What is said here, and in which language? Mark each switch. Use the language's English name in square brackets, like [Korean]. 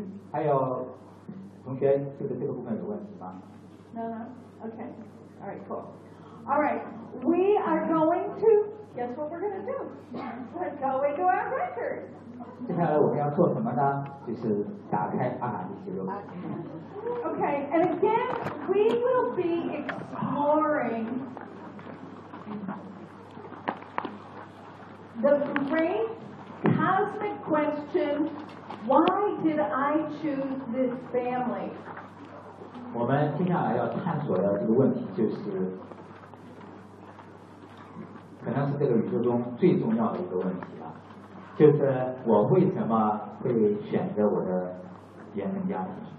[Chinese] 还有同学就是这个部分有问题吗 [English] ？No. Okay. All right. Cool. All right. We are going to guess what we're going to do. We're going to our records. [Chinese] 接下来我们要做什么呢？就是打开阿卡西记录。 [English] Okay, and again, we will be exploring the great cosmic question: Why did I choose this family? [Chinese] 我们接下来要探索的这个问题就是，可能是这个宇宙中最重要的一个问题了，就是我为什么会选择我的原生家庭。